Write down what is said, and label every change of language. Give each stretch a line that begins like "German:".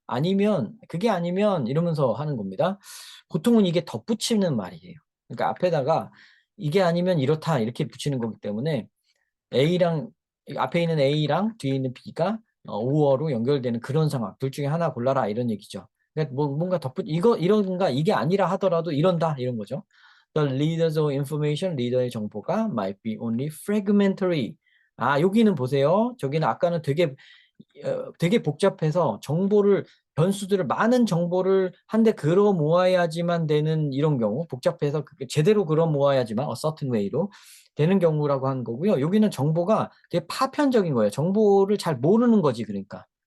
Korean: 아니면 그게 아니면 이러면서 하는 겁니다. 보통은 이게 덧붙이는 말이에요. 그러니까 앞에다가 이게 아니면 이렇다 이렇게 붙이는 거기 때문에 A랑 앞에 있는 A랑 뒤에 있는 B가 오어로 연결되는 그런 상황. 둘 중에 하나 골라라 이런 얘기죠. 그러니까 뭔가 덧붙 이거 이런가 이게 아니라 하더라도 이런다 이런 거죠.
English: The leaders of information,
Korean: 리더의 정보가
English: might be only fragmentary.
Korean: 여기는 보세요. 저기는 아까는 되게 복잡해서 정보를 변수들을 많은 정보를 한데 걸어 모아야지만 되는 이런 경우 복잡해서 제대로 걸어 모아야지만
English: a certain way
Korean: 로 되는 경우라고 하는 거고요. 여기는 정보가 되게 파편적인 거예요. 정보를 잘 모르는 거지 그러니까.